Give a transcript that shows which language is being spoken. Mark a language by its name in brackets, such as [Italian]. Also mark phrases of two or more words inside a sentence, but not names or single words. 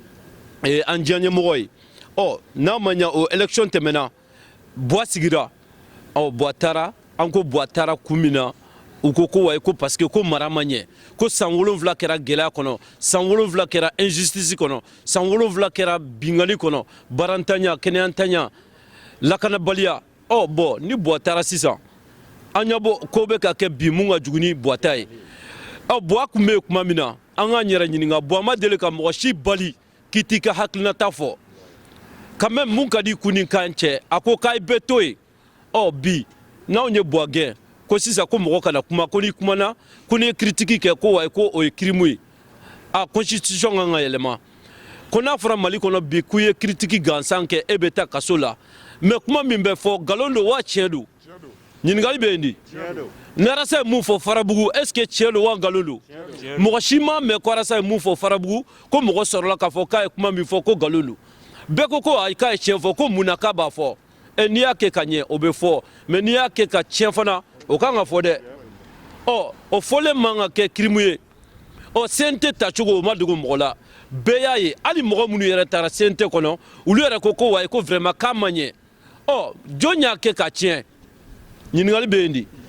[Bambara] an diya ɲɛmɔgɔ ye ɔ n'a ma ɲɛ o élection tɛmɛna Buwa sigira Buwa taara an ko Buwa taara kun min na u ko ko wayi ko parce que ko mara ma ɲɛ ko san 7 kɛra gɛlɛya kɔnɔ san 7 kɛra injustice kɔnɔ san 7 kɛra bingali kɔnɔ barantanya kɛnɛyantanya lakanabaliya bon ni Buwa taara sisan an ɲɛ bɔ ko bɛ ka kɛ bi mun ka jugu ni Buwa ta ye Buwa kun bɛ kuma min na an k'an yɛrɛ ɲininka Buwa ma deli ka mɔgɔ si bali k'i t'i ka hakilinata fɔ [French] quand même [Bambara] mun ka di kun ni kan cɛ a ko k'a bɛ to yen bi n'anw ye Buwa gɛn ko sisan ko mɔgɔ kana kuma ko ni kumana ko ni critique kɛ ko wayi ko o ye crime ye constitution kan ka yɛlɛma ko n'a fɔra Mali kɔnɔ bi k'u ye critique gansan kɛ e bɛ taa kaso la mais kuma min bɛ fɔ nkalon don wa tiɲɛ don ɲininkali bɛ yen di ni Arasa ye mun fɔ Farabugu [French] est ce que [Bambara] tiɲɛ don wa nkalon don mɔgɔ si m'a mɛn ko Arasa ye mun fɔ Farabugu ko mɔgɔ sɔrɔla k'a fɔ k'a ye kuma min fɔ ko nkalon don bɛɛ ko ayi k'a ye tiɲɛ fɔ ko mun na k'a b'a fɔ n'i y'a kɛ ka ɲɛ o bɛ fɔ mais n'i y'a kɛ ka tiɲɛ fana o kan ka fɔ dɛ o fɔlen man ka kɛ crime ye CNT tacogo o ma dogo mɔgɔ la bɛɛ y'a ye hali mɔgɔ minnu yɛrɛ taara CNT kɔnɔ olu yɛrɛ ko wayi ko vraiment k'a ma ɲɛ jɔn y'a kɛ ka tiɲɛ ɲininkali bɛ yen di